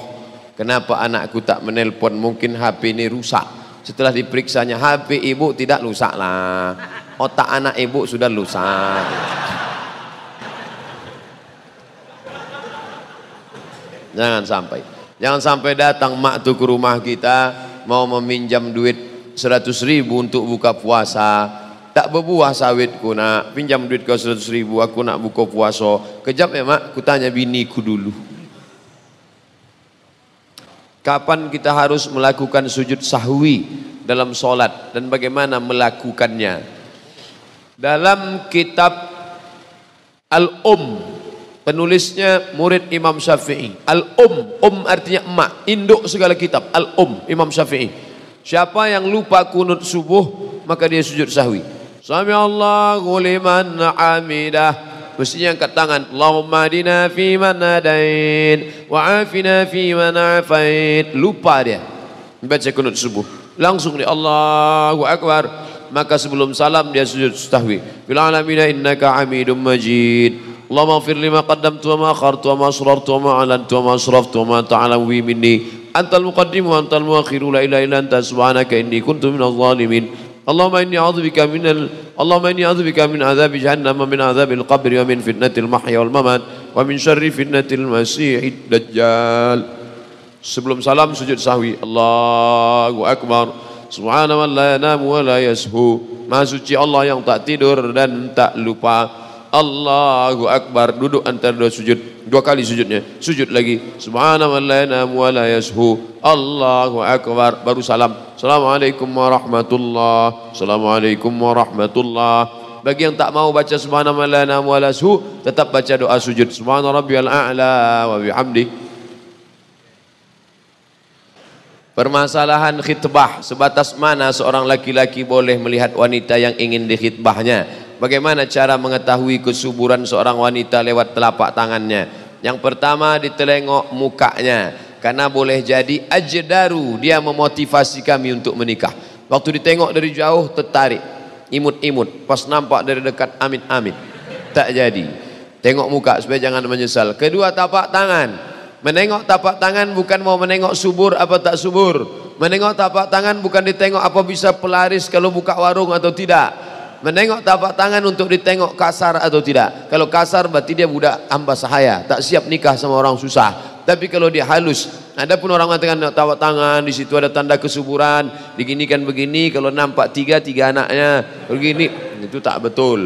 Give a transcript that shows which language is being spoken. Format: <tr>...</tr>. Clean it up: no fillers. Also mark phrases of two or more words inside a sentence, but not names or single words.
<id>Kenapa anakku tak menelpon? Mungkin HP ini rusak. Setelah diperiksanya, HP ibu tidak rusak lah. Otak anak ibu sudah rusak. Jangan sampai. Jangan sampai datang mak tu ke rumah kita mau meminjam duit 100.000 untuk buka puasa. Tak berbuah sawitku nak, pinjam duit kau 100.000, aku nak buka puasa. Kejap ya mak, ku tanya biniku dulu. Kapan kita harus melakukan sujud sahwi dalam solat dan bagaimana melakukannya? Dalam kitab penulisnya murid Imam Syafi'i. Artinya emak, induk segala kitab. Imam Syafi'i. Siapa yang lupa kunut subuh maka dia sujud sahwi.</id> <ar>سمع الله لمن حمده.</ar> <id>Mestinya angkat tangan.</id> <ar>اللهم اهدنا فيمن هديت وعافنا فيمن عافيت.</ar> <id>Lupa dia baca kunut subuh. Langsung dia</id> <ar>الله أكبر.</ar> <id>Maka sebelum salam dia sujud sahwi.</id> <ar>في العالمين إنك حميد مجيد. اللهم اغفر لي ما قدمت وما أخرت وما أسررت وما أعلنت وما أسرفت وما تعلم مني أنت المقدم وأنت المؤخر لا إله إلا أنت سبحانك إني كنت من الظالمين. اللهم إني أعوذ بك من عذاب جهنم ومن عذاب القبر ومن فتنة المحيا والممات ومن شر فتنة المسيح الدجال.</ar> <id>Sebelum salam sujud sahwi.</id> <ar>الله أكبر. سبحان من لا ينام ولا يسهو.</ar> <id>Maha suci Allah yang tak tidur dan tak lupa.</id> <ar>الله أكبر.</ar> <id>Duduk antara dua sujud, dua kali sujudnya, sujud lagi.</id> <ar>سبحان من لا ينام ولا يسهو. الله أكبر.</ar> <id>Baru salam.</id> <ar>السلام عليكم ورحمة الله. السلام عليكم ورحمة الله.</ar> <id>Bagi yang tak mau baca</id> <ar>سبحان من لا ينام ولا يسهو,</ar> <id>tetap baca doa sujud.</id> <ar>سبحان ربي الأعلى وبحمده.</ar> <id>Permasalahan khitbah, sebatas mana seorang laki-laki boleh melihat wanita yang ingin dikhitbahnya? Bagaimana cara mengetahui kesuburan seorang wanita lewat telapak tangannya? Yang pertama, ditelengok mukanya, karena boleh jadi ajdaru, dia memotivasi kami untuk menikah. Waktu ditengok dari jauh tertarik, imut-imut, pas nampak dari dekat amit-amit, tak jadi. Tengok muka supaya jangan menyesal. Kedua, tapak tangan. Menengok tapak tangan bukan mau menengok subur apa tak subur. Menengok tapak tangan bukan ditengok apa bisa pelaris kalau buka warung atau tidak. Menengok tapak tangan untuk ditengok kasar atau tidak. Kalau kasar berarti dia budak hamba sahaya, tak siap nikah sama orang susah. Tapi kalau dia halus, ada pun orang mengatakan tapak tangan di situ ada tanda kesuburan, diginikan begini, kalau nampak tiga anaknya begini, itu tak betul.</id>